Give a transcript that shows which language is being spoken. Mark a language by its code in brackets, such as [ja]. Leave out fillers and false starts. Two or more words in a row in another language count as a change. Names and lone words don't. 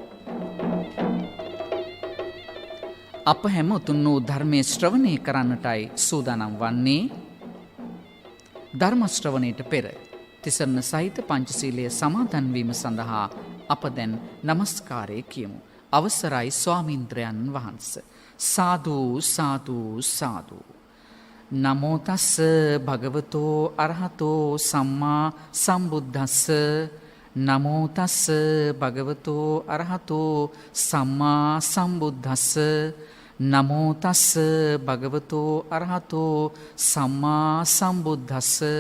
[si] අප හැම උතුම් වූ ධර්මයේ ශ්‍රවණය කරන්නටයි සූදානම් වන්නේ. ධර්ම ශ්‍රවණයට පෙර තිසරණ සහිත පංචශීලයේ සමාදන් වීම සඳහා අප දැන් නමස්කාරය කියමු. අවසරයි ස්වාමීන්ද්‍රයන් වහන්ස. සාදු සාදු සාදු. [pi] නමෝ තස්ස භගවතෝ අරහතෝ සම්මා සම්බුද්දස්ස. නමෝ තස්ස භගවතෝ අරහතෝ සම්මා සම්බුද්දස්ස. නමෝ තස්ස භගවතෝ අරහතෝ සම්මා සම්බුද්දස්ස.